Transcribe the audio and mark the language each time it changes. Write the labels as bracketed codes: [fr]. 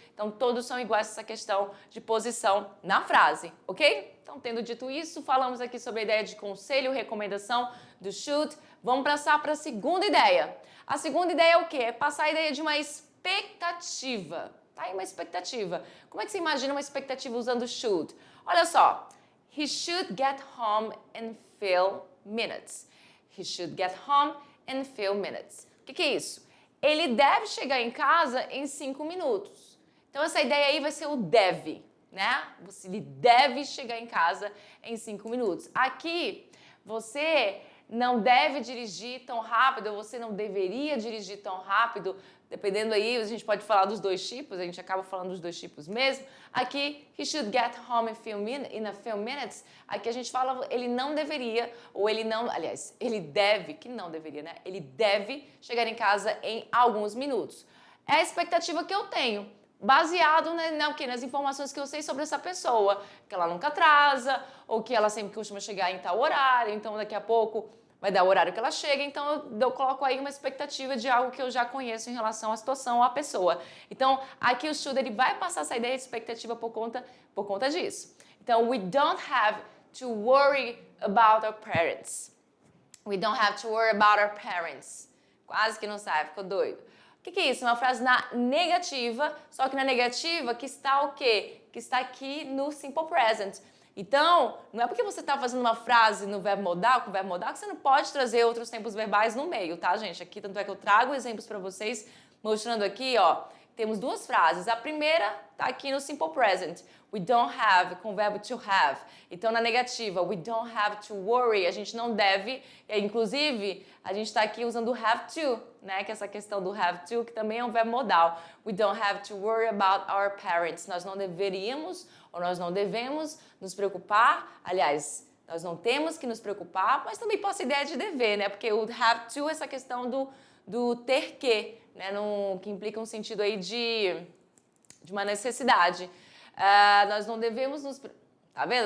[pt] Então, todos são iguais a essa questão de posição na frase, ok? Então, tendo dito isso, falamos aqui sobre a ideia de conselho, recomendação do should. Vamos passar para a segunda ideia. A segunda ideia é o quê? É passar a ideia de uma expectativa. Tá aí uma expectativa. Como é que você imagina uma expectativa usando should? Olha só. [en] He should get home in few minutes. He should get home in few minutes. [pt] O que é isso? Ele deve chegar em casa em 5 minutos. Então, essa ideia aí vai ser o deve, né? Ele deve chegar em casa em 5 minutos. Aqui, você não deve dirigir tão rápido, você não deveria dirigir tão rápido, dependendo aí, a gente pode falar dos dois tipos, a gente acaba falando dos dois tipos mesmo. Aqui, [en] he should get home in a few minutes. [pt] Aqui a gente fala, ele não deveria, ou ele não, aliás, ele deve, que não deveria, né? Ele deve chegar em casa em alguns minutos. É a expectativa que eu tenho, baseado nas informações que eu sei sobre essa pessoa, que ela nunca atrasa, ou que ela sempre costuma chegar em tal horário, então daqui a pouco vai dar o horário que ela chega, então eu coloco aí uma expectativa de algo que eu já conheço em relação à situação ou à pessoa. Então, aqui o should, ele vai passar essa ideia de expectativa por conta disso. Então, [en] we don't have to worry about our parents. We don't have to worry about our parents. [pt] Quase que não sai, ficou doido. O que é isso? Uma frase na negativa, só que na negativa que está o quê? Que está aqui no simple present. Então, não é porque você está fazendo uma frase no verbo modal, com o verbo modal, que você não pode trazer outros tempos verbais no meio, tá, gente? Aqui, tanto é que eu trago exemplos para vocês, mostrando aqui, ó, temos duas frases. A primeira está aqui no simple present. [en] We don't have, [pt] com o verbo [en] to have. [pt] Então, na negativa, [en] we don't have to worry. [pt] A gente não deve, inclusive, a gente está aqui usando o have to, né? Que é essa questão do have to, que também é um verbo modal. [en] We don't have to worry about our parents. [pt] Nós não deveríamos, ou nós não devemos nos preocupar. Aliás, nós não temos que nos preocupar, mas também pode ser ideia de dever, né? Porque o have to é essa questão do ter que, né? Que implica um sentido aí de de uma necessidade. Nós não devemos nos... Tá vendo?